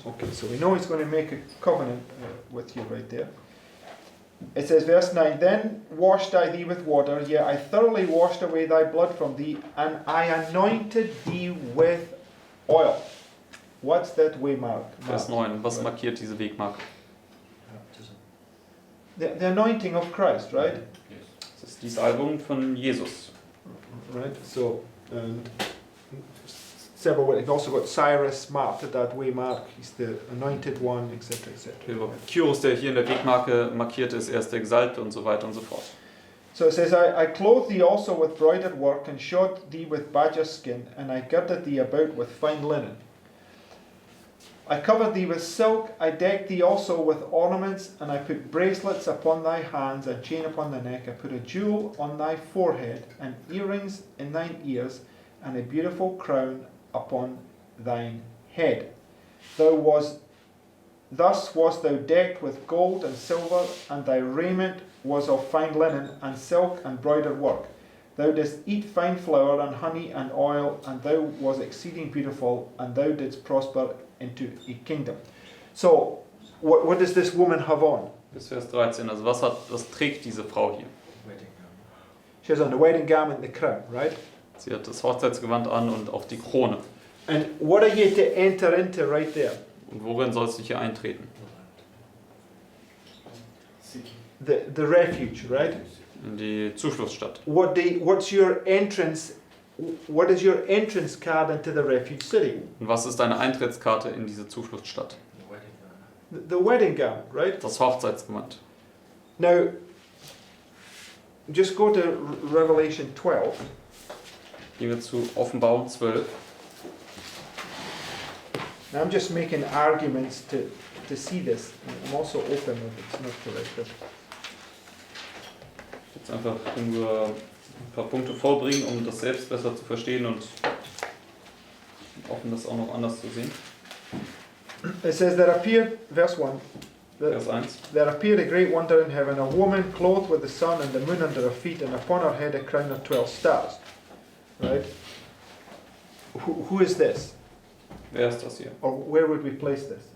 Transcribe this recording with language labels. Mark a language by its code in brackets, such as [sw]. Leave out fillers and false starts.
[en] Okay, so we know he's going to make a covenant with you right there. It says, verse 9, Then washed I thee with water, yea, I thoroughly washed away thy blood from thee, and I anointed thee with oil. What's that way mark? [de] Vers 9, was markiert diese Wegmarke? [en] Baptism. The anointing of Christ, right? Yes. [de] Das ist die Salbung von Jesus. [en] Right, so, and several, we've also got Cyrus marked that way mark, he's the anointed one, etc., etc. [de] Kyros, der hier in der Wegmarke markiert ist, er ist der Gesalbte und so weiter und so fort. [en] So it says, I clothed thee also with broidered work, and shod thee with badger skin, and I girded thee about with fine linen. I covered thee with silk, I decked thee also with ornaments, and I put bracelets upon thy hands, and chain upon thy neck. I put a jewel on thy forehead, and earrings in thine ears, and a beautiful crown upon thine head. Thus wast thou decked with gold and silver, and thy raiment was of fine linen, and silk, and broidered work. Thou didst eat fine flour, and honey, and oil, and thou was exceeding beautiful, and thou didst prosper into a kingdom. So, what does this woman have on? [de] Bis Vers 13, also was trägt diese Frau hier? [en] Wedding gown. She has on the wedding garment, the crown, right? [de] Sie hat das Hochzeitsgewand an und auch die Krone. [en] And what are you to enter into right there? [de] Und worin sollst du hier eintreten? [en] The refuge, right? [de] In die Zufluchtsstadt. [en] What's your entrance? What is your entrance card into the refuge city? [de] Und was ist deine Eintrittskarte in diese Zufluchtsstadt? [en] The wedding gown. The wedding gown, right? [de] Das Hochzeitsgewand. [en] Now, just go to Revelation 12. [de] Gehen wir zu Offenbarung 12. [en] Now I'm just making arguments to see this. I'm also open if it's not correct. But [de] Jetzt einfach nur ein paar Punkte vorbringen, um das selbst besser zu verstehen und offen das auch noch anders zu sehen. [en] it says, there appeared, verse 1, [de] Vers 1. [en] there appeared a great wonder in heaven, a woman clothed with the sun and the moon under her feet, and upon her head a crown of 12 stars. Right? who is this? [de] Wer ist das hier? [en] Or where would we place this?